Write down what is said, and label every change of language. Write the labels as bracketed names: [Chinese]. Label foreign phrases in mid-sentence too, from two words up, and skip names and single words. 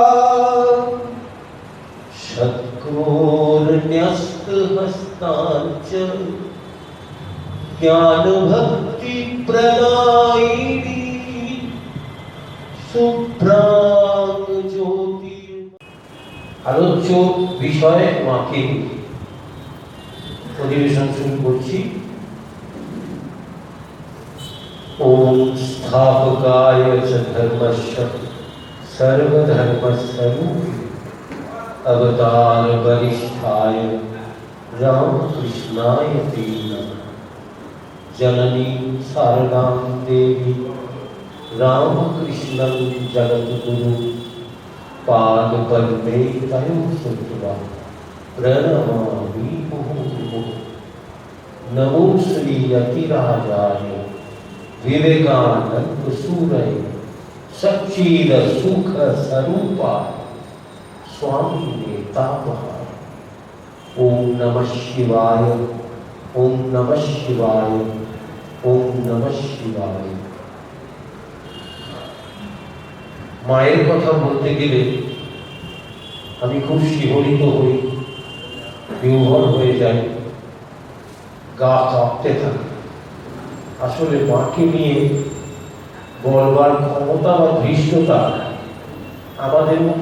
[Sanskrit] षट्कोर्ण्यस्तहस्ताञ्च ज्ञानभक्तिप्रदायिनी शुभ्रां ज्योति। [Bangla] আলোচ্য বিষয়ে মাকে অধিবেশন শুরু করছি। [Sanskrit] ওম স্থাপকায় চ ধর্মস্য সর্বধর্মস্বরূপিণে अवतार वरिष्ठाय रामकृष्णाय ते नमः। जननी शारदां देवी रामकृष्णं जगद्गुरु पादपद्मे तयो श्रुत्वा प्रणमामि मुहुर्मुहुः। नमो श्री यतिराजाय विवेकानंद सूरये सच्चिद सुख स्वरूपाय स्वामी नेतापहार। ओम नमः शिवाय, ओम नमः शिवाय, ओम नमः शिवाय। [Bangla] মায়ের কথা বলতে গেলে আমি খুব শিহরিত হই, বিহ্বল হয়ে যাই, গা কাঁপতে থাকে। আসলে মাকে নিয়ে বলবার ক্ষমতা বা ধৃষ্টতা আমাদের মতন